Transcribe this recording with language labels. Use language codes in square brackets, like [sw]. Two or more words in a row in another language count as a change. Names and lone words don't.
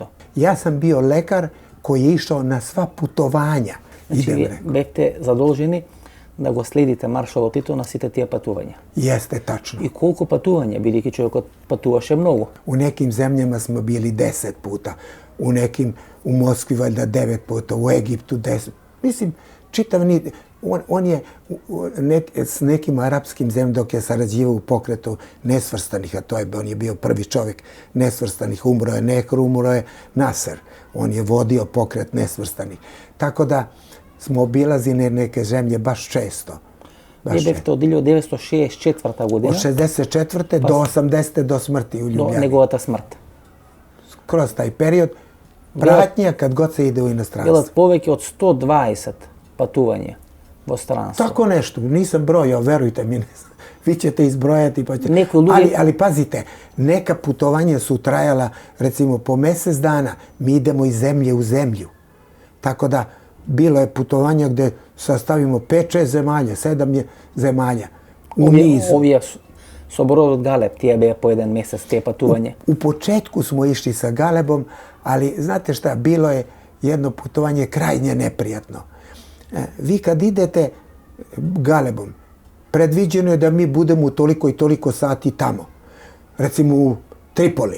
[sr] Јас сам био лекар кој е ишao на сва путовања. [mk] Значи, вие бевте задолжени да го следите маршалот Тито на сите тие патувања. [sr] Јесте тачно. [mk] И колку патувања, бидејќи човекот патуваше многу? [sr] У неким земљама сме били 10 пута, у неким, у Москви ваljda 9 puta, u Egiptu 10. Mislim, čitav niz. On je s nekim arapskim zemljama dok je sarađivao u pokretu nesvrstanih, a on je bio prvi čovjek nesvrstanih, umro je Nehr, umro je Nasser. On je vodio pokret nesvrstanih. Tako da smo obilazili neke zemlje baš često. [mk] Вие бевте од 1964 година. [sr] Од 64. до 80. до смрти у Љубљани. [mk] До неговата смрт. [sr] Kroz taj period, pratnja kad god se ide u inostranstvo. [mk] Билат повеќе од 120 патувања во странство. [sr] Tako nešto, nisam brojao, verujte mi. Vi ćete izbrojati pa ćete. Ali pazite, neka putovanja su trajala recimo po mjesec dana. Mi idemo iz zemlje u zemlju. Tako da bilo je putovanja gde sastavimo 5-6 zemalja, 7 zemalja. U nizu. [mk] Ovие со бродот Галеб, тие беа по еден месец тие патување. [sr] U početku smo išli sa Galebom, ali znate šta, bilo je jedno putovanje krajnje neprijatno. Vi kad idete Galebom, predviđeno je da mi budemo u toliko i toliko sati tamo. Recimo u Tripoli.